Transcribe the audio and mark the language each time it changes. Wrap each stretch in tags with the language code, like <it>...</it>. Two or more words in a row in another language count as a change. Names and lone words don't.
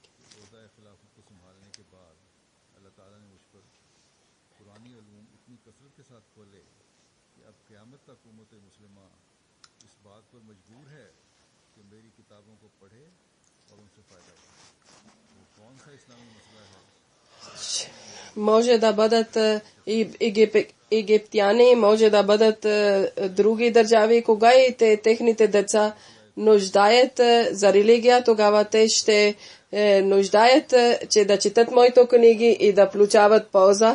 <ur>عہدہ خلافت کو سنبھالنے کے بعد اللہ تعالیٰ نے مجھ پر قرآنی علوم اتنی کثرت کے ساتھ کھولے کہ اب قیامت تک امت مسلمہ اس بات پر مجبور ہے کہ میری کتابوں کو پڑھے اور ان سے فائدہ اٹھائے. وہ کون سا اسلامی مسئلہ ہے?</ur> <bg>Може да бъдат египтяни, може да бъдат други държави, кога и техните деца нуждаят за религия, тогава те ще нуждаят, че да четат моите книги и да получават полза.</bg>